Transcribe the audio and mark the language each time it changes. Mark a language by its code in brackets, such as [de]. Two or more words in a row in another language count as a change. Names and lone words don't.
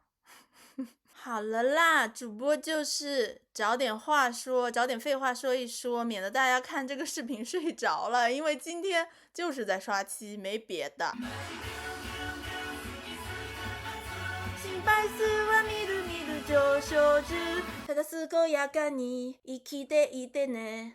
[zh] 好了啦，主播就是找点话说，找点废话说一说，免得大家看这个视频睡着了。因为今天就是在刷漆，没别的。 [ja] 心配すは見る見る上昇中、ただ健やかに生きていてね。